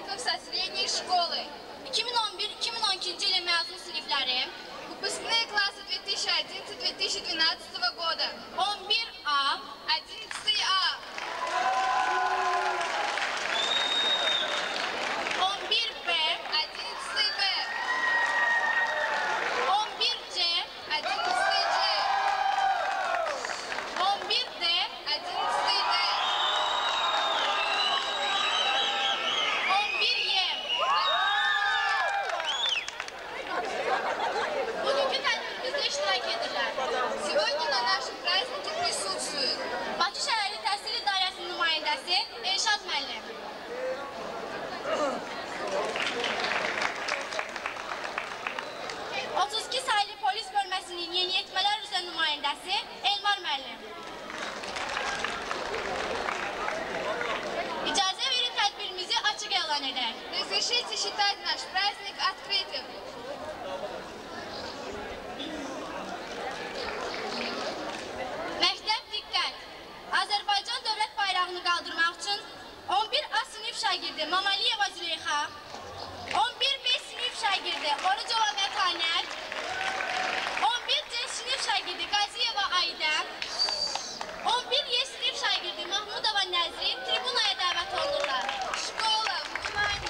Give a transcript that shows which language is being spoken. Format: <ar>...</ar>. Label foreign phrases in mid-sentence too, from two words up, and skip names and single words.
<ru>курса средней школы. 2011-2012</ru> <tr>yılı mezun sınıfları.</tr> <ru>Выпускные классы 2011-2012 года. 11А, 11А. 11Б, 11Б. 11C, 11C. 11D, 11D. 11Y.</ru> <az>Bugünkü tədbirimizdə iştirak edirlər.</az> <ru>Сегодня на нашем празднике присутствует</ru> <az>Bakı Şəhərli Təhsil İdarəsinin nümayəndəsi Elşad müəllim. sayılı polis bölməsinin yeniyetmələr üzrə nümayəndəsi Elmar müəllim. İcazə verin tədbirimizi açıq elan edək.</az> <ru>Разрешите считать наш праздник открытым.</ru> <az>Məktəb diqqət! Azərbaycan dövlət bayrağını qaldırmaq üçün 11A sinif şagirdi Mamaliyeva Züleyxa, 11B sinif şagirdi Orucova Mətanət, 11C sinif şagirdi Qaziyeva Aydə, 11Y sinif şagirdi Mahmudova Nəzrin tribunaya dəvət olunurlar.</az> <ru>Школа, внимание!</ru>